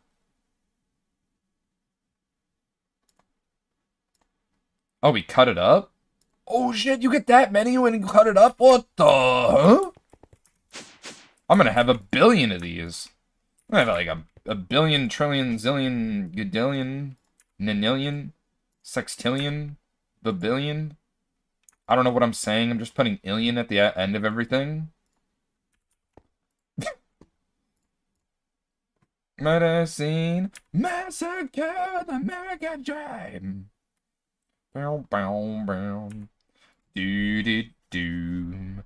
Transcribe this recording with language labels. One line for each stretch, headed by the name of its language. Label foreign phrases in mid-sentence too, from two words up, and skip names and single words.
English: Oh, we cut it up? Oh shit, you get that many when you cut it up? What the? Huh? I'm gonna have a billion of these. I'm gonna have like a billion, trillion, zillion, gadillion, nanillion, sextillion, babillion. I don't know what I'm saying. I'm just putting illion at the end of everything. Medicine, massacre, the American dream. Bow, bow, bow. Do.